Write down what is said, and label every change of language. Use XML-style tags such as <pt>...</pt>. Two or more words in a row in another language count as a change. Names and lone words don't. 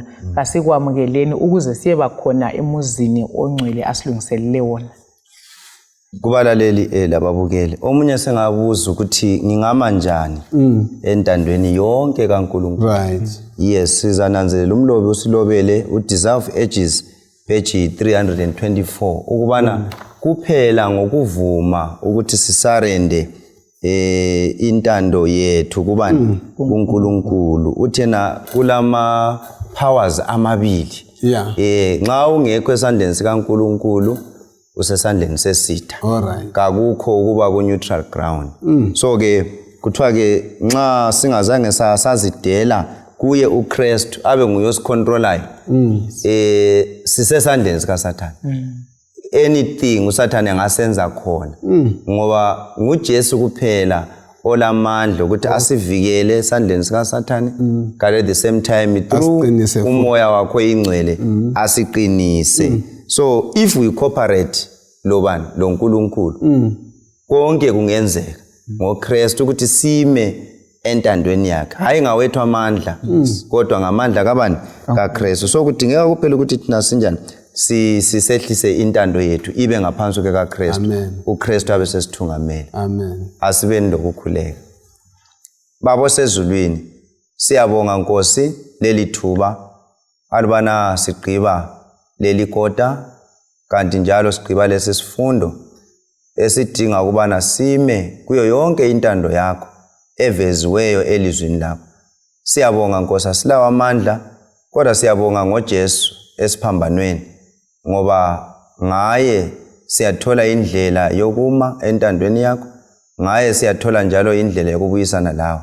<nd>Kasikwamukeleni ukuze siyeba khona emuzini ongcwele asilungiselele wona. Kubalaleli lababukeli omunye sengabuza ukuthi ngingama njani entandweni yonke kaNkulunkulu. Yes, sizananzelela umlobi usilobele uDeserve Ages page 324 ukubana kuphela ngokuvuma ukuthi sisarende intando yethu kubani kuNkulunkulu uthena kulama powers amabili. Nxa ungekho esandleni sikaNkulunkulu usesandleni sesitha. Kakukho ukuba ku</nd> <en>neutral ground.</en> <nd>So ke kuthiwa ke nxa singazange sazidela kuye uKristu abe nguye osicontrolayo sisesandleni sikaSathane. Anything uSathane angasenza khona ngoba nguJesu kuphela olamandla ukuthi asivikele esandleni sikaSathane</nd> <en>at the same time through</en> <nd>umoya wakho ingcwele asiqinise.</nd> <en>So if we cooperate</en> <nd>lobani loNkulunkulu konke kungenzeka ngoKristu ukuthi sime entandweni yakhe hayi ngawethu amandla kodwa ngamandla kabani kaKristu. So kudingeka kuphela ukuthi thina sinjani sisehlise intando yethu ibe ngaphansi kukaKristu. uKristu abe sesithungameli. Asibeni lokukhuleka. Babo sezulwini siyabonga Nkosi leli thuba alibana sigqiba leli kota kanti njalo sigqiba lesi sifundo esidinga ukubana sime kuyo yonke intando yakho eveziweyo elizwini lakho. Siyabonga Nkosi asilawa amandla kodwa siyabonga ngoJesu esiphambanweni ngoba ngaye siyathola indlela yokuma entandweni yakho ngaye siyathola njalo indlela yokubuyisana lawe.</nd>